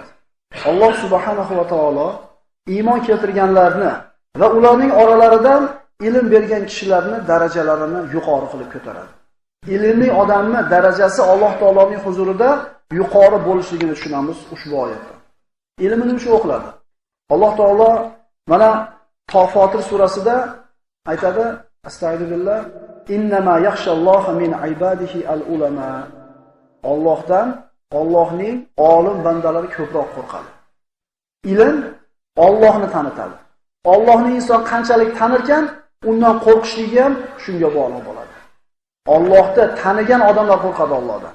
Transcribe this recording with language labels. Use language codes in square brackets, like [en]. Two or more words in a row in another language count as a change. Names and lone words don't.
[uz] Alloh [ar] سبحانه وتعالى [uz] iymon keltirganlarni va ularning oralaridan ilm bergan kishilarni darajalarini yuqori qilib ko'taradi. Ilmli odamning darajasi Alloh taoloning huzurida yuqori bo'lishligini tushunamiz ushbu oyatda. Ilm nima uchun o'qiladi? Alloh taolo mana Tofatir surasida aytadi, astagfirullah, [ar] إنما يخشى الله من عباده العلماء. [uz] Allohdan, Allohning olim bandalari ko'proq qo'rqadi. Ilm Allohni tanitadi. Allohni inson qanchalik tanirkan, undan qo'rqishligi ham shunga bog'liq bo'ladi. Allohni tanigan odamlar qo'rqadi Allohdan.